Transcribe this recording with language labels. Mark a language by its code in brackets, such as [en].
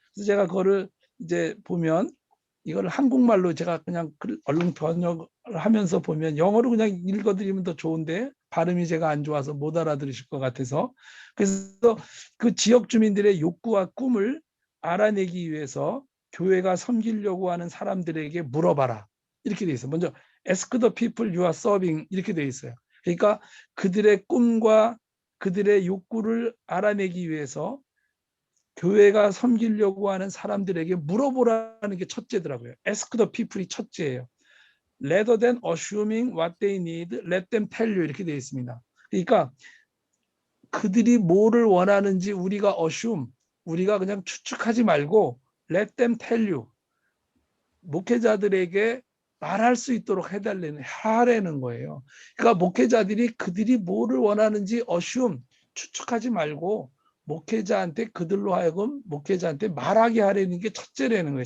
[ko] 그래서 제가 그거를 이제 보면 이걸 한국말로 제가 그냥 얼른 번역을 하면서 보면 영어로 그냥 읽어드리면 더 좋은데 발음이 제가 안 좋아서 못 알아들으실 것 같아서 그래서 그 지역 주민들의 욕구와 꿈을 알아내기 위해서 교회가 섬기려고 하는 사람들에게 물어봐라. 이렇게 돼 있어요. 먼저 [en] ask the people you are serving [ko] 이렇게 돼 있어요. 그러니까 그들의 꿈과 그들의 욕구를 알아내기 위해서 교회가 섬기려고 하는 사람들에게 물어보라는 게 첫째더라고요. [en] ask the people이 [ko] 첫째예요. [en] rather than assuming what they need, let them tell you [ko] 이렇게 되어 있습니다. 그러니까 그들이 뭐를 원하는지 우리가 assume, 우리가 그냥 추측하지 말고 [en] let them tell you, [ko] 목회자들에게 말할 수 있도록 하라는 거예요. 그러니까 목회자들이 그들이 뭐를 원하는지 assume, 추측하지 말고 목회자한테 그들로 하여금 목회자한테 말하게 하려는 게 첫째라는 거예요.